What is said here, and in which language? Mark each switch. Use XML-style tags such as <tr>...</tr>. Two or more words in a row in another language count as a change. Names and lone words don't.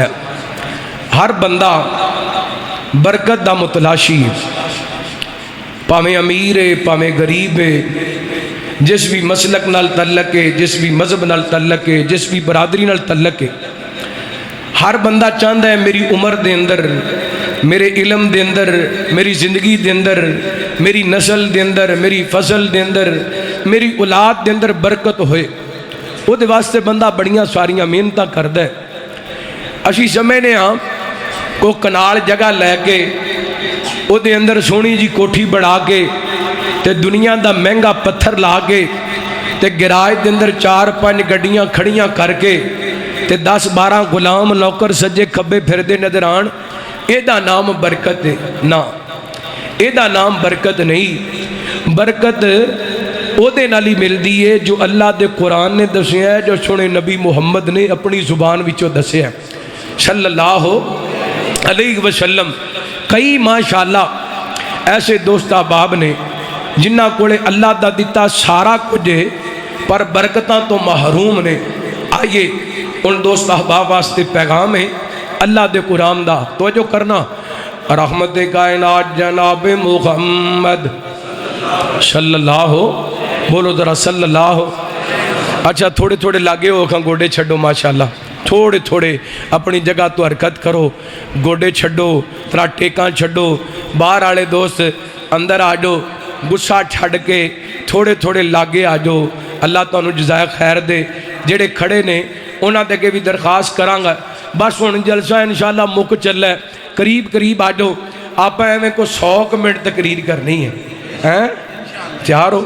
<pa>ہر بندہ برکت دا متلاشی، پاویں امیر ہے پاویں غریب ہے، جس بھی مسلک نال تعلق ہے، جس بھی مذہب نال تعلق ہے، جس بھی برادری نال تعلق ہے، ہر بندہ چاہتا ہے میری عمر دے اندر، میرے علم دے اندر، میری زندگی دے اندر، میری نسل دے اندر، میری فصل دے اندر، میری اولاد دے اندر برکت ہوئے۔ وہ دے واسطے بندہ بڑیاں ساریاں محنتاں کردا ہے۔ اسی سمجھنے ہاں کو کنال جگہ لے کے وہ دے اندر سونی جی کوٹھی بڑھا کے تے دنیا دا مہنگا پتھر لا کے تے گراج دے اندر 4-5 گڈیاں کھڑیاں کر کے تے 10-12 غلام نوکر سجے کھبے پھر دے نظر آن، اے دا نام برکت ہے؟ نا، اے دا نام برکت نہیں۔ برکت او دے نال ہی ملدی ہے جو اللہ دے قرآن نے دسیا ہے، جو سنے نبی محمد نے اپنی زبان وچوں دسیا ہے</pa> <ar>صلی اللہ علیہ وسلم۔</ar> <pa>کئی ماشاءاللہ ایسے دوست احباب نے جنہ کولے اللہ دا دیتا سارا کچھ ہے پر برکتاں تو محروم نے۔ آئیے ان دوست احباب واسطے پیغام ہے اللہ دے قرآن دا، توجہ کرنا۔ رحمت کائنات جناب محمد</pa> <ar>صلی اللہ،</ar> <pa>بولو ذرا</pa> <ar>صلی اللہ۔</ar> <pa>اچھا تھوڑے تھوڑے لاگے ہو کھاں گوڑے چھڑو ماشاءاللہ، تھوڑے تھوڑے اپنی جگہ تو حرکت کرو، گوڑے چھڑو، ترا ٹیکاں چھڑو، باہر آلے دوست اندر آجو، گسا چھڑ کے تھوڑے تھوڑے لاگے آجو۔ اللہ تو انہوں جزائے خیر دے۔ جڑے کھڑے نے انہاں دے کے بھی درخواست کرانگا، بس ان جلسہ انشاءاللہ مک چل ہے، قریب قریب آجو۔ آپ ایویں کو 100 منٹ تقریر کرنی ہے، تیار ہو؟</pa>